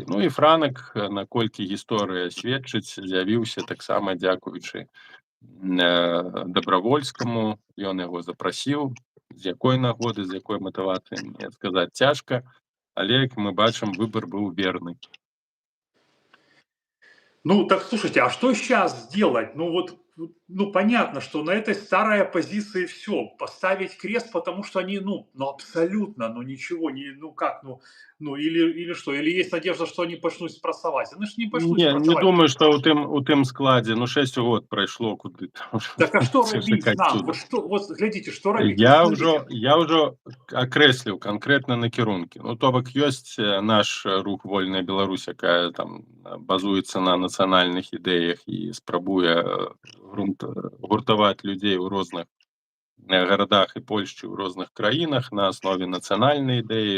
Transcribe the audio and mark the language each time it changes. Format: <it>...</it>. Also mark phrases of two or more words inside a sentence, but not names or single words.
<be>Ну і Франек, наколькі гісторыя сведчыць, з'явіўся таксама дзякуючы Добравольскаму, ён яго запрасіў. З якой нагоды, з якой матывацыі, мне сказаць цяжка, але, як мы бачым, выбор быў верны.</be> <ru>Ну, так слушайте, а что сейчас сделать? Ну вот, ну понятно, что на этой старой оппозиции все, поставить крест, потому что они, ну абсолютно, ну ничего, или что, или есть надежда, что они почнут спрацаваць? Они ж не почнут спрацаваць. Не думаю, что</ru> <be>у тым складзе, 6 год прайшло куды там.</be> <ru>Так а что рабіць нам? Вот глядите, что рабіць?</ru> <be>Я ўжо акрэсліў канкрэтна накірункі. Ну, то бок ёсць наш рух «Вольная Беларусь», якая там базуецца на нацыянальных ідэях і спрабуе гуртаваць людзей у розных гарадах і Польшчы, ў розных краінах на аснове нацыянальнай ідэі.</be>